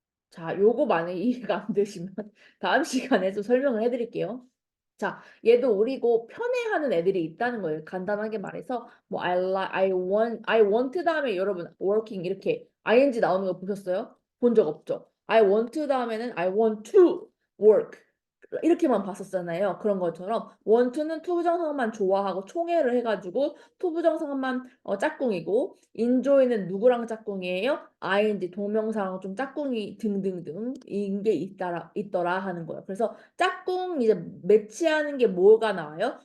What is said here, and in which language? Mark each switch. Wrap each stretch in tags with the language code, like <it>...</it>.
<ko>자, 요거 만약에 이해가 안 되시면 다음 시간에 좀 설명을 해드릴게요. 자, 얘도 우리고 편애하는 애들이 있다는 거예요. 간단하게 말해서 뭐</ko> <en>I want</en> <ko>다음에 여러분 working 이렇게 ing 나오는 거 보셨어요? 본 적 없죠? I want 다음에는</ko> <en>I want to work</en> <ko>이렇게만 봤었잖아요. 그런 것처럼 원투는 투부정사만 좋아하고 총회를 해가지고 투부정사만 짝꿍이고 enjoy는 누구랑 짝꿍이에요? ing 동명사랑 좀 짝꿍이 등등등 인게 있더라 하는 거예요. 그래서 짝꿍 이제 매치하는 게 뭐가 나와요?</ko>